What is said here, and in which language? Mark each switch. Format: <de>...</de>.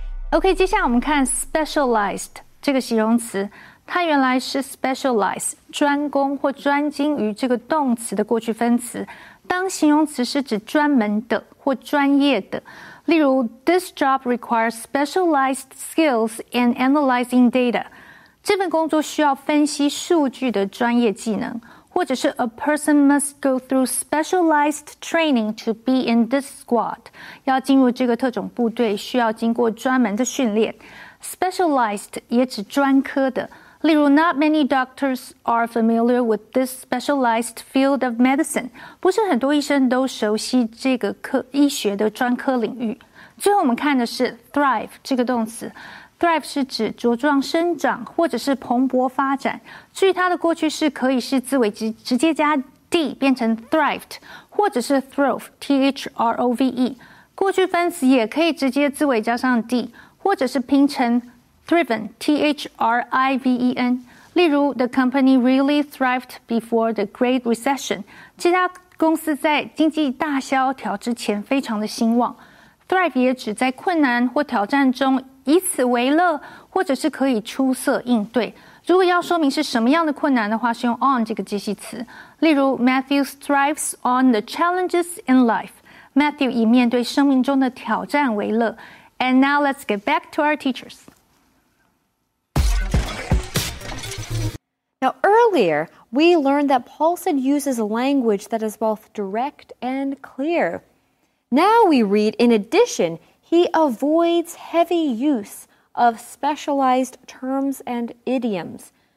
<zh>OK， 接下来我们看 specialized 这个形容词，它原来是 specialize 专攻或专精于这个动词的过去分词。当形容词是指专门的或专业的，例如</zh> <en>This job requires specialized skills in analyzing data。</en> <zh>这份工作需要分析数据的专业技能，或者是</zh> <en>a person must go through specialized training to be in this squad.</en> <zh>要进入这个特种部队，需要经过专门的训练。 Specialized 也指专科的。例如</zh> <en>not many doctors are familiar with this specialized field of medicine.</en> <zh>不是很多医生都熟悉这个医学的专科领域。最后我们看的是 thrive 这个动词。Thrive 是指茁壮生长或者是蓬勃发展。至于它的过去式，可以是字尾直接加 d 变成 thrived， 或者是 throve throve。过去分词也可以直接字尾加上 d， 或者是拼成 thriven thriven。例如</zh> <en>The company really thrived before the Great Recession。</en> <zh>这家公司在经济大萧条之前非常的兴旺。 Thrive 也指在困难或挑战中以此为乐，或者是可以出色应对。如果要说明是什么样的困难的话，是用 on 这个介系词。例如</zh> <en>Matthew thrives on the challenges in life。</en> <zh>Matthew 以面对生命中的挑战为乐。</zh> <en>And now let's get back to our teachers. Now, earlier, we learned that Paulson uses language that is both direct and clear. Now we read, in addition, he avoids heavy use of specialized terms and idioms.</en>